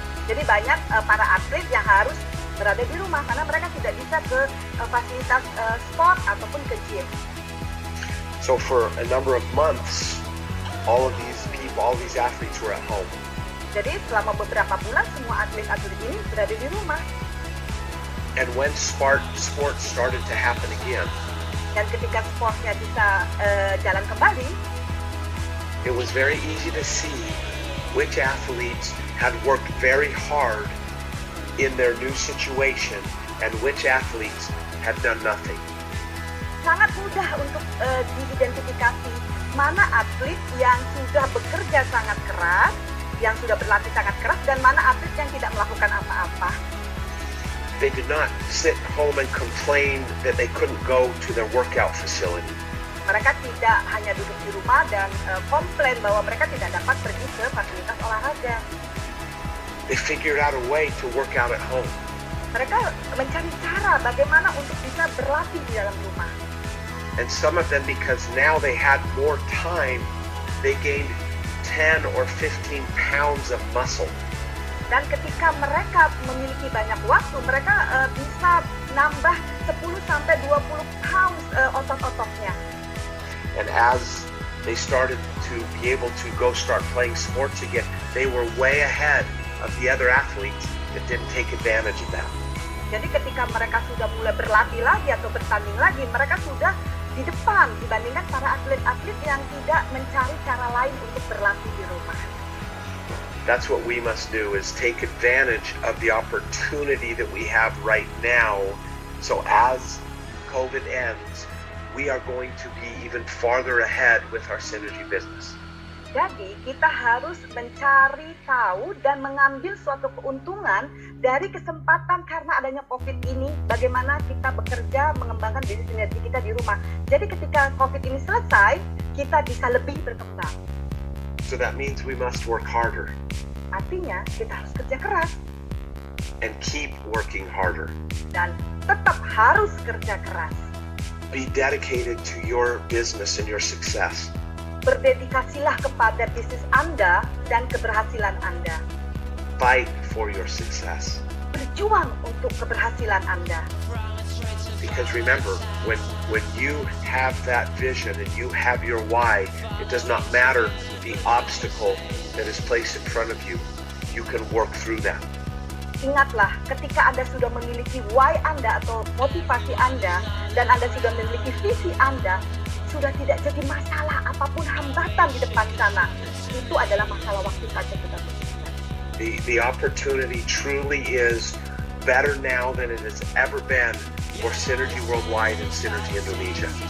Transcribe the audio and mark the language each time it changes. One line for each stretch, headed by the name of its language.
Indonesian: Jadi banyak para atlet yang harus berada di rumah karena mereka tidak bisa ke fasilitas sport ataupun ke gym.
English: So for a number of months, all of these people, all these athletes were at home.
Indonesian: Jadi selama beberapa bulan semua atlet-atlet ini berada di rumah.
English: And when sports started to happen again,
Indonesian: Dan ketika sportnya bisa jalan kembali,
English: it was very easy to see which athletes had worked very hard in their new situation and which athletes had done nothing.
Indonesian: sangat mudah untuk diidentifikasi mana atlet yang sudah bekerja sangat keras, yang sudah berlatih sangat keras, dan mana atlet yang tidak melakukan apa-apa.
English: They did not sit home and complain that they couldn't go to their workout facility.
Indonesian: Mereka tidak hanya duduk di rumah dan komplain bahwa mereka tidak dapat pergi ke fasilitas olahraga.
English: They figured out a way to work out at home.
Indonesian: Mereka mencari cara bagaimana untuk bisa berlatih di dalam rumah.
English: And some of them, because now they had more time, they gained 10 or 15 pounds of muscle.
Indonesian: Dan ketika mereka memiliki banyak waktu, mereka bisa nambah 10 sampai 20 pounds otot-ototnya.
English: And as they started to be able to go start playing sports again, they were way ahead of the other athletes that didn't take advantage of that.
Indonesian: Jadi ketika mereka sudah mulai berlatih lagi atau bertanding lagi, mereka sudah di depan dibandingkan para atlet-atlet yang tidak mencari cara lain untuk berlatih di rumah.
English: That's what we must do, is take advantage of the opportunity that we have right now. So as COVID ends, we are going to be even farther ahead with our synergy business.
Indonesian: Jadi kita harus mencari tahu dan mengambil suatu keuntungan dari kesempatan karena adanya COVID ini, bagaimana kita bekerja mengembangkan bisnis sinergi kita di rumah. Jadi ketika COVID ini selesai, kita bisa lebih berkembang.
English: So that means we must work harder.
Indonesian: Artinya kita harus kerja keras
English: and keep working harder.
Indonesian: dan tetap harus kerja keras.
English: Be dedicated to your business and your success.
Indonesian: Berdedikasilah kepada bisnis Anda dan keberhasilan Anda.
English: Fight for your success.
Indonesian: Berjuang untuk keberhasilan Anda.
English: Because remember, when you have that vision and you have your why, it does not matter the obstacle that is placed in front of you. You can work through that.
Indonesian: Ingatlah, ketika Anda sudah memiliki why Anda atau motivasi Anda, dan Anda sudah memiliki visi Anda, sudah tidak jadi masalah apapun hambatan di depan sana. Itu adalah masalah waktu saja kita berpikir.
English: The opportunity truly is better now than it has ever been for Synergy Worldwide and Synergy Indonesia.